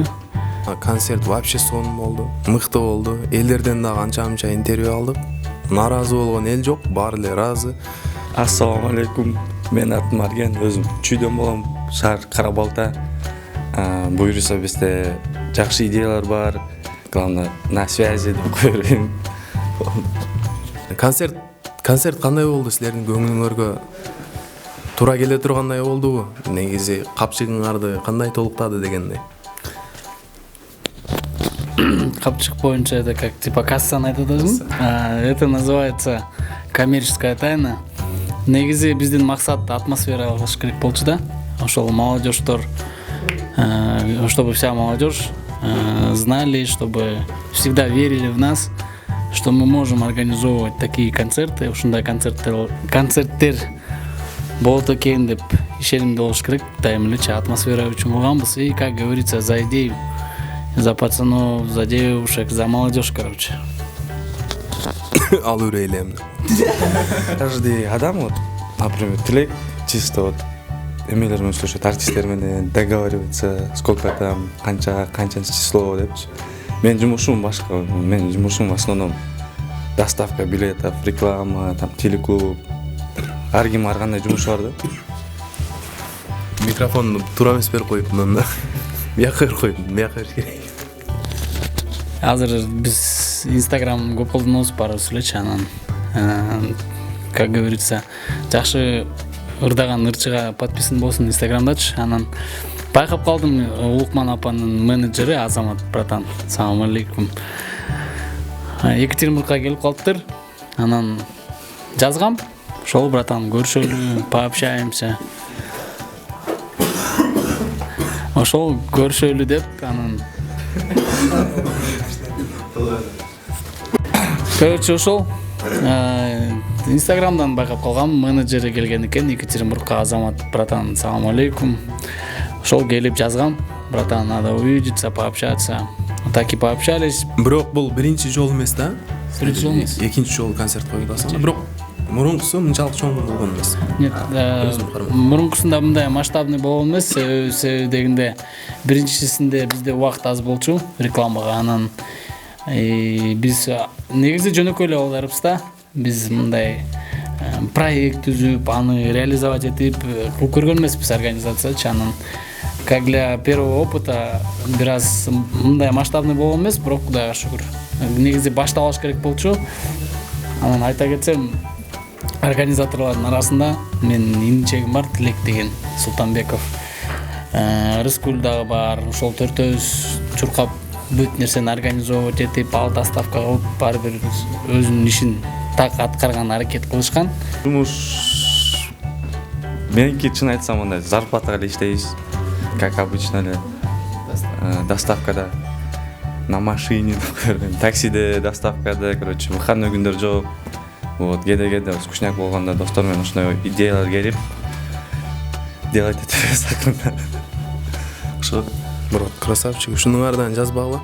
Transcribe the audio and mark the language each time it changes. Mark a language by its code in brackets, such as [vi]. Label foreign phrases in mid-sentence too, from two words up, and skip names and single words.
[ky] Концерт вообще сонун болду, мыкты болду. Элдерден дагы анча-мынча интервью алдык. Наразы болгон эл жок, баары эле ыраазы. Ассаламу алейкум. Мен атым Марген, өзүм Чүйдөн болом, шаар Кара-Балта. Буюрса бизде жакшы идеялар бар. [ru] Главное на связи [ky] деп көрөм. Концерт кандай болду силердин көңүлүңөргө? Туура келе тургандай болдубу? Негизи капчыгыңарды кандай толуктады дегендей. Капчык боюнча [ru] это как типа [ky] кассаны айтат өзүм. [ru] Это называется коммерческая тайна. [ky] Негизи биздин максат атмосфера кылыш керек болчу да. Ошол молодежьдор, [ru] чтобы вся молодежь знали, чтобы всегда верили в нас, что мы можем организовывать такие концерты, [ky] ушундай концерттер болот экен деп ишенимде болуш керек. Дайым элечи атмосфера үчүн кылганбыз. [ru] И, как говорится, за идею, за пацанов, за девушек, за молодежь, короче. [ky] Ал үрейлем. [ru] Каждый адам, вот, например, Тилек, чисто вот эмелермен слушать, [ky] артисттер менен [ru] договариваться, сколько там, [ky] канчанчы число депчи. Менин жумушум башка. Менин жумушум [ru] в основном доставка билетов, реклама, там телеклуб. [ky] Ар ким ар кандай жумушу бар да. Микрофонду туура эмес берип коюп мында. Бияка берип коюп, бияка бериш керек. Азыр биз Instagram көп колдонобуз барыбыз элечи, анан [ru] как говорится, [ky] жакшы ырдаган ырчыга подписан болсун Instagramдачы. Анан байкап калдым, Улукман апанын менеджери Азамат братан. Салам алейкум. Екатеринбургка келип калыптыр. Анан жазгам. Ошол братан көрүшөлү, пообщаемся. Ошол көрүшөлү деп, анан короче ошол Инстаграмдан байкап калгам, менеджери келген экен Екатеринбургка. Азамат братан, салам алейкум. Ошол келип жазгам, [ru] братан, надо увидеться, пообщаться. Так и пообщались. [ky] Бирок бул биринчи жолу эмес да? Биринчи жолу эмес. Экинчи жолу концерт коюп атасың. Бирок мурункусу мынчалык чоң болгон эмес. Нет, мурункусунда мындай масштабный болгон эмес. Себеби дегенде биринчисинде бизде убакыт аз болчу рекламага. Анан биз негизи жөнөкөй эле алдарбыз да. Биз мындай проект түзүп, аны реализовать этип кылып көргөн эмеспиз организациячы. Анан [ru] как для первого опыта [ky] бир аз мындай масштабный болгон эмес, бирок Кудайга шүгүр. Негизи башталыш керек болчу. Анан айта кетсем, организаторлардын арасында менин инчегим бар, Тилек деген Султанбеков. Рыскул дагы бар. Ошол төртөөбүз чуркап бүт нерсени организовать этип, ал доставка кылып, баары бир өзүнүн ишин так аткарган аракет кылышкан. Жумуш меники чын айтсам мындай зарплатага эле иштейбиз. [ru] Как обычно [ky] эле доставкада, [ru] на машине, [ky] таксиде, доставкада, [ru] короче, выходной [ky] күндөр жок. Вот, кеде скучняк болгондо достор менен ушундай идеялар келип делать этебиз акырында. Ошо, брат, красавчик, ушунун ардан жазбагыла.